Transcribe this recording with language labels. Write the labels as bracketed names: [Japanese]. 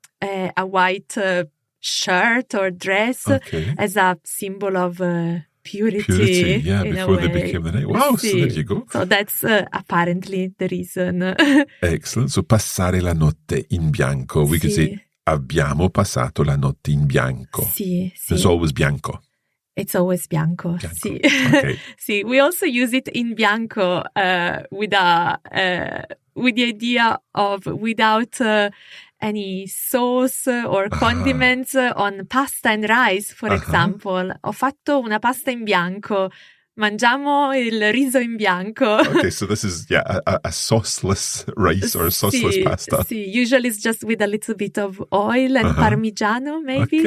[English] a white shirt or dress as a symbol of purity. Yeah, before they became the night. Wow, so there you go. So that's apparently the reason. Excellent. [Italian] So passare la notte in bianco. [English] We could say [Italian] abbiamo passato la notte in bianco. Sì. [English] It's always bianco. It's always bianco. Sì. Okay. Sì, we also use it [Italian] in bianco [English] with the idea of without any sauce or condiments on pasta and rice, for example. [Italian] Ho fatto una pasta in bianco. Mangiamo il riso in bianco. [English] Okay, so this is a sauceless rice or a sauceless pasta. Sì, usually it's just with a little bit of oil and parmigiano, maybe.